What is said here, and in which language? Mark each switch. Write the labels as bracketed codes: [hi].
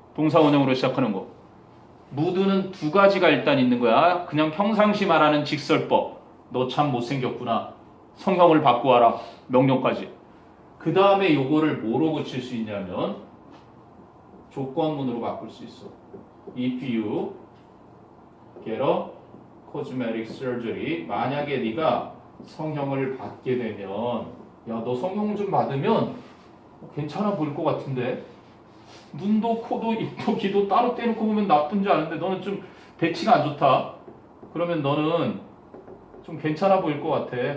[ko] 동사원형으로 시작하는 거. 무드는 두 가지가 일단 있는 거야. 그냥 평상시 말하는 직설법. 너 참 못생겼구나. 성형을 바꾸어라. 명령까지. 그 다음에 요거를 뭐로 고칠 수 있냐면 조건문으로 바꿀 수 있어. [en] If you get a cosmetic surgery. [ko] 만약에 네가 성형을 받게 되면 야, 너 성형 좀 받으면 괜찮아 보일 것 같은데 눈도 코도 입도 귀도 따로 떼놓고 보면 나쁜지 아는데 너는 좀 배치가 안 좋다. 그러면 너는 좀 괜찮아 보일 것 같아.